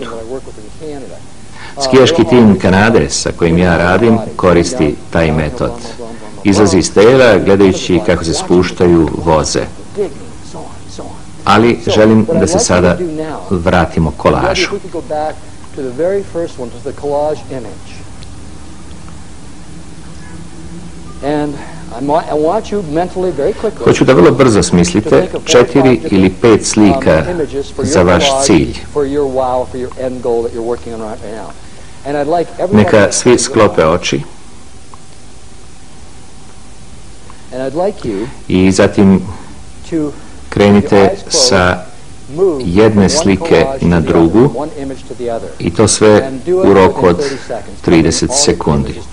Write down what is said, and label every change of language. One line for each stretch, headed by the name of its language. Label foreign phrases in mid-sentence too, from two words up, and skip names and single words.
Serbian: Skijaški tim Kanade sa kojim ja radim koristi taj metod. Izlazi iz tela gledajući kako se spuštaju voze. Ali želim da se sada vratimo kolažu.
English: to the very first one, to the collage image. And I want you mentally, very quickly,
Serbian: hoću da vrlo brzo smislite 4 ili 5 slika za vaš cilj. Neka svi sklope oči i zatim krenite sa jedne slike na drugu i to sve u roku od 30 sekundi.